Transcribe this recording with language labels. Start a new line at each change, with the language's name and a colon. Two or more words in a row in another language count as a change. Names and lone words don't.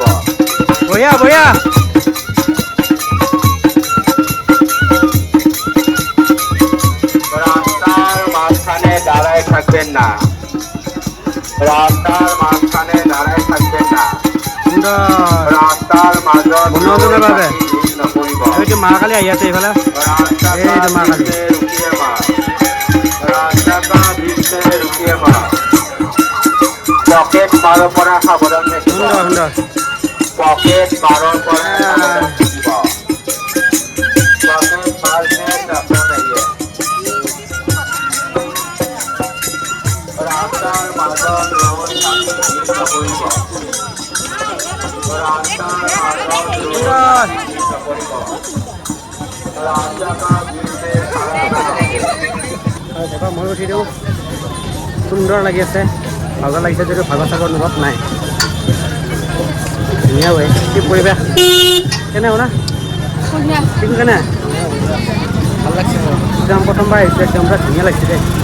Hindi: बढ़िया बढ़िया
Bangla: রাস্তার মাঝখানে দাঁড়ায় থাকবেন না রাস্তার মাঝখানে দাঁড়ায় থাকবেন না
Assamese: সুন্দৰ রাস্তার মাজত মনোৰঞ্জনৰ বাবে নকৰিব এইটো মা কালি আহি আছে এইফালে এইটো মা কালি
Hindi: रुकिए माँ रास्ता का बीच में रुकिए माँ पॉकेट मारों पर सावधान
Assamese: সুন্দৰ সুন্দৰ
Hindi: पॉकेट मारों पर सावधान থাকিব पॉकेट मार से रखना नहीं है
Assamese: ৰাস্তাৰ মাজত ৰৈ থাকি ভিৰ নকৰিব ৰাস্তাৰ মাজত ৰৈ থাকি ভিৰ নকৰিব
Hindi: रास्ता का बीच में खड़ा
Assamese: দেখক ময়ো উঠি দিওঁ সুন্দৰ লাগি আছে ভাগৰ লাগিছে যদিও ভাগৰ চাগৰ অনুভৱ নাই ধুনীয়া হয় কি পৰিৱেশ কেনে শুনা ঠিক কেনে ভাল লাগিছে একদম প্ৰথমবাৰ আহিছোঁ একদম পুৰা ধুনীয়া লাগিছে দেই